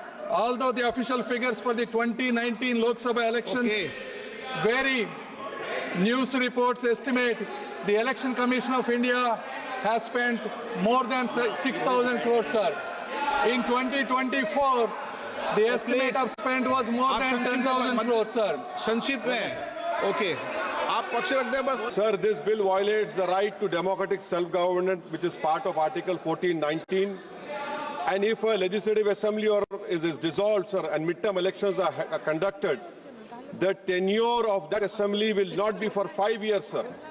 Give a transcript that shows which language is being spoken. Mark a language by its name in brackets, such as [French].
[English] Although the official figures for the 2019 Lok Sabha elections vary, news reports estimate the Election Commission of India has spent more than 6,000 crores, sir. In 2024, the estimate of spend was more than 10,000 crores, sir. [Hindi] संक्षिप्त में okay आप पक्ष रख दें बस। [English] Sir, this bill violates the right to democratic self-government, which is part of Article 1419. And if a legislative assembly is dissolved, sir, and midterm elections are conducted, the tenure of that assembly will not be for 5 years, sir.